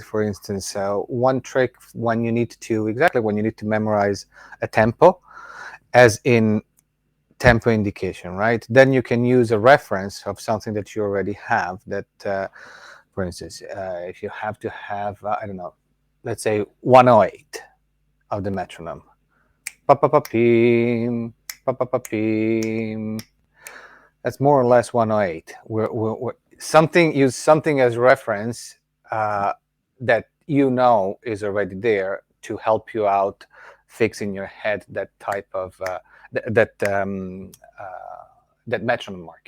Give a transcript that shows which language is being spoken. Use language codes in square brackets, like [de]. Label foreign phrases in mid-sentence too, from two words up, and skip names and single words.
[en] For instance, one trick when you need to memorize a tempo, as in tempo indication, right? Then you can use a reference of something that you already have. That, for instance, if you have to have, I don't know, let's say 108 of the metronome, pa pa pa pim, pa pa pa pim. That's more or less 108. Use something as reference, that is already there to help you out fix in your head that type of that metronome marking.